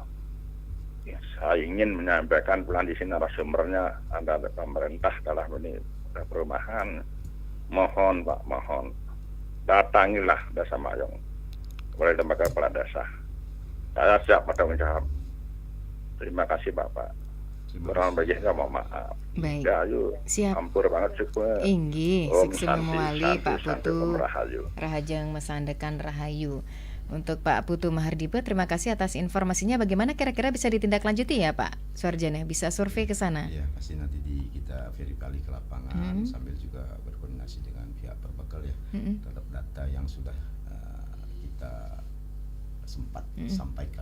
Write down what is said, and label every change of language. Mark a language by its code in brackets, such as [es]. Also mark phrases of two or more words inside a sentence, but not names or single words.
[id] Saya ingin menyampaikan pelan di sini narasumbernya ada pemerintah dalam ini perumahan. Mohon Pak, mohon datangilah Desa Mayang oleh lembaga kepala desa. Saya siap bertanggung jawab. Terima kasih Bapak. Kurang lebih saya mohon maaf. Baik. Ya, ayo. Siap. Ampur banget cukup. [ban] Inggih, Suksema Mewali Pak Putu Rahayu. Rahajeng Mesandekan Rahayu. [id] Untuk Pak Putu Mahardipa, terima kasih atas informasinya. Bagaimana kira-kira bisa ditindaklanjuti ya Pak Suarjana? Bisa survei ke sana? Ya, pasti nanti kita verify ke lapangan sambil juga berkoordinasi dengan pihak perbekal ya terhadap data yang sudah kita sempat sampaikan.